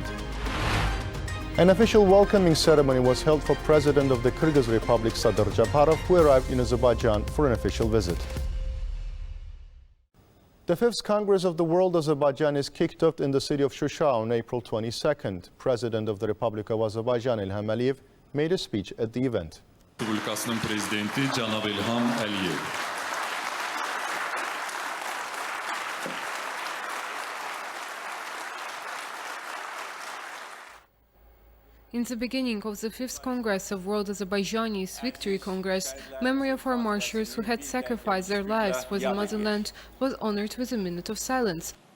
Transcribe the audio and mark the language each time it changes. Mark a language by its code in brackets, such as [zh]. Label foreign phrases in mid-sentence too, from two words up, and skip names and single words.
[en] An official welcoming ceremony was held for President of the Kyrgyz Republic, Sadyr Japarov, who arrived in Azerbaijan for an official visit. The 5th Congress of the World Azerbaijanis kicked off in the city of Shusha on April 22nd. President of the Republic of Azerbaijan, İlham made a speech at the event. [az] Respublikasının prezidenti cənab İlham Əliyev. [en] In the beginning of the 5th Congress of World Azerbaijanis Victory Congress, memory of our martyrs who had sacrificed their lives for the motherland was honored with a minute of silence.